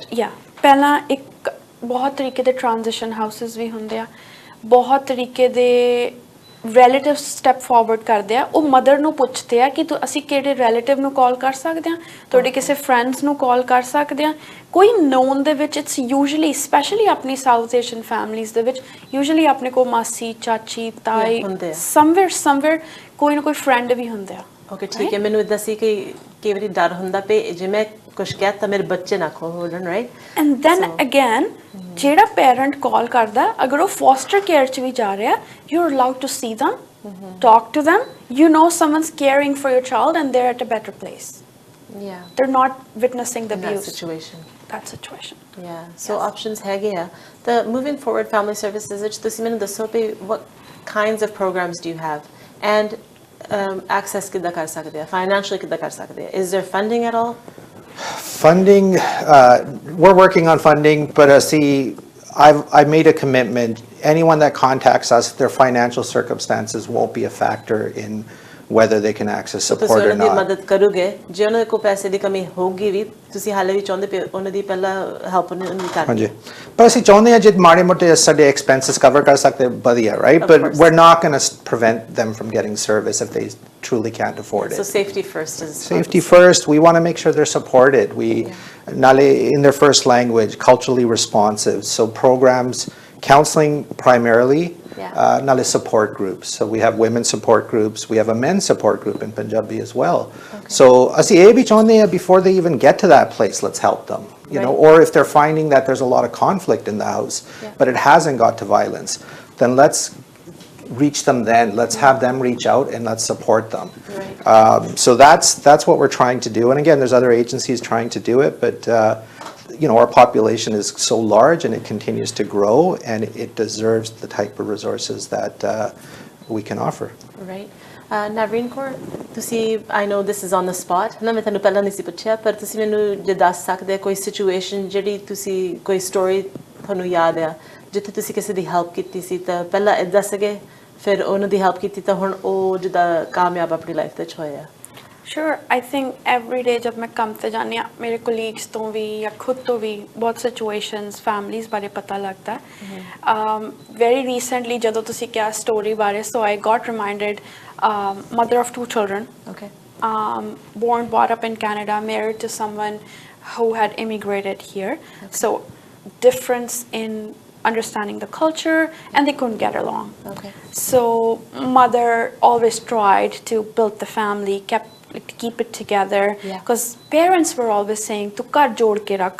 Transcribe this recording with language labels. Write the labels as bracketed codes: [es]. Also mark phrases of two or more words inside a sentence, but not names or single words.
[pa] ਯਾ ਪਹਿਲਾਂ ਇੱਕ ਬਹੁਤ ਤਰੀਕੇ ਦੇ [en] transition houses [pa] ਵੀ ਹੁੰਦੇ ਆ ਬਹੁਤ ਤਰੀਕੇ ਦੇ [en] relative step forward [pa] ਕਰਦੇ ਆ ਉਹ ਮਦਰ ਨੂੰ ਪੁੱਛਦੇ ਆ ਕਿ ਅਸੀਂ ਕਿਹੜੇ ਰਿਲੇਟਿਵ ਨੂੰ ਕਾਲ ਕਰ ਸਕਦੇ ਆ ਤੁਹਾਡੇ ਕਿਸੇ ਫਰੈਂਡਸ ਨੂੰ ਕਾਲ ਕਰ ਸਕਦੇ ਆ ਕੋਈ ਨੋਨ ਦੇ ਵਿੱਚ [en] it's usually specially [pa] ਆਪਣੀ [en] South Asian families [pa] ਦੇ ਵਿੱਚ ਯੂਜੂਅਲੀ ਆਪਣੇ ਕੋਲ ਮਾਸੀ ਚਾਚੀ ਤਾਈ ਸਮਵੇਅਰ ਕੋਈ ਨਾ ਕੋਈ ਫਰੈਂਡ ਵੀ ਹੁੰਦੇ ਆ ਓਕੇ ਠੀਕ ਹੈ ਮੈਨੂੰ ਇਦਾਂ ਸੀ ਕਿ ਕਈ ਵਾਰੀ ਡਰ ਹੁੰਦਾ ਪਏ ਜੇ ਮੈਂ ਕੁਝ ਕਹਿਤਾ ਮੇਰੇ ਬੱਚੇ ਨਾ ਖੋ ਹੋਣ ਰਾਈਟ [en] And then again, [pa] ਜਿਹੜਾ parent call ਕਰਦਾ ਅਗਰ ਉਹ foster care ਚ ਵੀ ਜਾ ਰਿਹਾ [en] you're allowed to see them, talk to them, you know someone's caring for your child and they're at a better place. yeah They're not witnessing the in that abuse. situation That situation. yeah so options [pa] ਹੈਗੇ ਆ [en] the moving forward family services [pa] ਵਿੱਚ ਤੁਸੀਂ ਮੈਨੂੰ ਦੱਸੋ ਵੀ [en] what kinds of programs do you have and access [pa] ਕਿੱਦਾਂ ਕਰ ਸਕਦੇ ਆ [en] financially [pa] ਕਿੱਦਾਂ ਕਰ ਸਕਦੇ ਆ [en] is there funding at all Funding, we're working on funding, but I've made a commitment. Anyone that contacts us, their financial circumstances won't be a factor in whether they can access support or [pa] ਤੁਸੀਂ ਉਹਨਾਂ ਦੀ [en] not. [pa] ਮਦਦ ਕਰੋਗੇ ਜੇ ਉਹਨਾਂ ਕੋਲ ਪੈਸੇ ਦੀ ਕਮੀ ਹੋਊਗੀ ਵੀ ਤੁਸੀਂ ਹਾਲੇ ਵੀ ਚਾਹੁੰਦੇ ਪਏ ਉਹਨਾਂ ਦੀ ਪਹਿਲਾਂ ਹੈਲਪ ਨਹੀਂ ਕਰਨੀ ਹਾਂਜੀ ਪਰ ਅਸੀਂ ਚਾਹੁੰਦੇ ਹਾਂ ਜੇ ਮਾੜੇ ਮੋਟੇ ਸਾਡੇ ਐਕਸਪੈਂਸਸ ਕਵਰ ਕਰ ਸਕਦੇ ਵਧੀਆ right [en] Of but course. we're not going to prevent them from getting service if they truly can't afford so it. safety first is Safety first. We want to make sure they're supported. Nale in their first language, culturally responsive. So programs, counseling primarily. Nale support groups. So we have women support groups. We have a men's support group in Punjabi as well. So [pa] ਅਸੀਂ ਇਹ ਵੀ ਚਾਹੁੰਦੇ ਹਾਂ [en] before they even get to that place, let's help them. You know, or if they're finding that there's a lot of conflict in the house, but it hasn't got to violence, then let's reach them then. Let's have them reach out and let's support them. So that's what we're trying to do. And again, there's other agencies trying to do it, but you know, our population is so large and it continues to grow, and it deserves the type of resources that we can offer. Right. Navin Core, ਤੁਸੀਂ I know this is on the spot. [pa] ਨਾ ਮੈਂ ਤੁਹਾਨੂੰ ਪਹਿਲਾਂ ਨਹੀਂ ਸੀ ਪੁੱਛਿਆ ਪਰ ਤੁਸੀਂ ਮੈਨੂੰ ਜੇ ਦੱਸ ਸਕਦੇ ਕੋਈ ਸਿਚੁਏਸ਼ਨ ਜਿਹੜੀ ਤੁਸੀਂ ਕੋਈ ਸਟੋਰੀ ਤੁਹਾਨੂੰ ਯਾਦ ਆ ਜਿੱਥੇ ਤੁਸੀਂ ਕਿਸੇ ਦੀ ਹੈਲਪ ਕੀਤੀ ਸੀ ਤਾਂ ਪਹਿਲਾਂ ਇਹ ਦੱਸ ਸਕੇ ਫਿਰ ਉਹਨਾਂ ਦੀ ਹੈਲਪ ਕੀਤੀ ਤਾਂ ਹੁਣ ਉਹ ਜਿੱਦਾਂ ਕਾਮਯਾਬ ਆਪਣੀ ਲਾਈਫ ਵਿੱਚ ਹੋਇਆ [en] Sure, I think every day [pa] ਜਬ ਮੈਂ ਕੰਮ ਪੇ ਜਾਨੀ ਮੇਰੇ colleagues ਤੋਂ ਵੀ ਯਾ ਖੁਦ ਤੋਂ ਵੀ ਬਹੁਤ [en] situations families [pa] ਬਾਰੇ ਪਤਾ ਲੱਗਦਾ ਹੈ very recently ਜਦੋਂ ਤੁਸੀਂ ਕਿਹਾ story ਬਾਰੇ [en] so I got reminded mother of 2 children okay born brought up in Canada married to someone who had immigrated here so difference in understanding the culture and they couldn't get along okay so mother always tried to build the family keep it together because parents were always saying [pa] ਤੂੰ ਕਰ ਜੋੜ ਕੇ ਰੱਖ